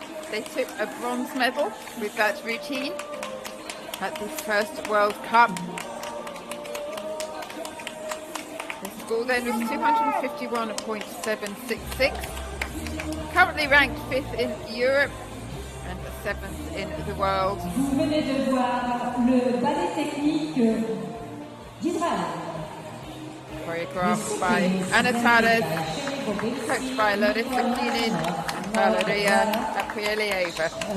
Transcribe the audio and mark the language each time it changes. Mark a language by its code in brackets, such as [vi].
[en] They took a bronze medal with that routine at the first World Cup. Score then was 251.766. Currently ranked 5th in Europe and 7th in the world. [fr] Vous venez de voir le ballet technique d'Israël. [en] Choreographed by Ana Tárez, coached by Larissa Kinin and Valeria Aprielieva.